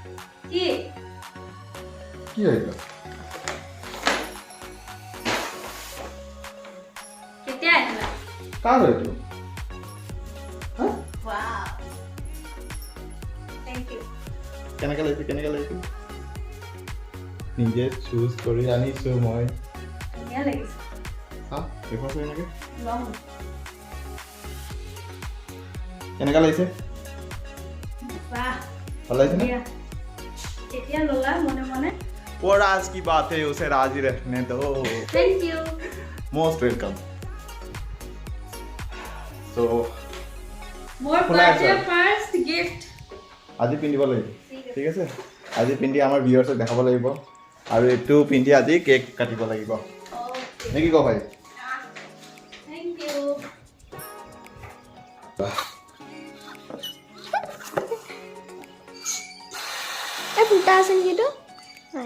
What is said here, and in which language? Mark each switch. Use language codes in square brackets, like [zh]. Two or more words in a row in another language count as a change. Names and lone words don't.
[as] কি এইটো কাৰ এইটো কেনেকৈ লাগিছে নিজে চুজ কৰি আনিছোঁ মই কেনেকুৱা লাগিছে ভাল লাগিছে [hi] वो राज की बात है उसे राज ही रखने दो [en] Thank you. most welcome so More birthday first gift. [as] আজি পিন্ধিব লাগিব ঠিক আছে আজি পিন্ধি আমাৰ ভিউয়াৰ্ছক দেখাব লাগিব আৰু এইটো পিন্ধি আজি কেক কাটিব লাগিব নে কি কয় ভাই [en] Thank you. [as] ফুটা আছে নেকি নাই